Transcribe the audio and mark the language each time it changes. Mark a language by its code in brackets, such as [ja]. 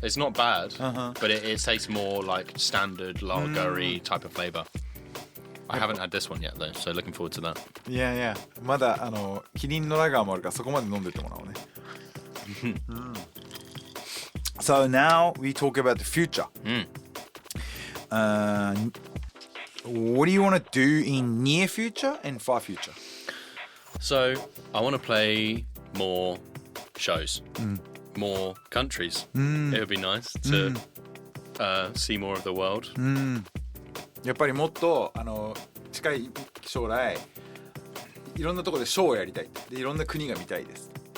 [en] It's not bad, but it tastes more like standard lager-y type of flavor. I haven't had this one yet though, so looking forward to that. [ja] いやいや、まだキリンのラガーもあるからそこまで飲んでってもらおうね。 [en] So now we talk about the future. What do you want to do in near future and far future? So I want to play more shows, more countries. It would be nice to see more of the world. [ja] やっぱりもっと近い将来いろんなところでショーをやりたい。でいろんな国が見たいです。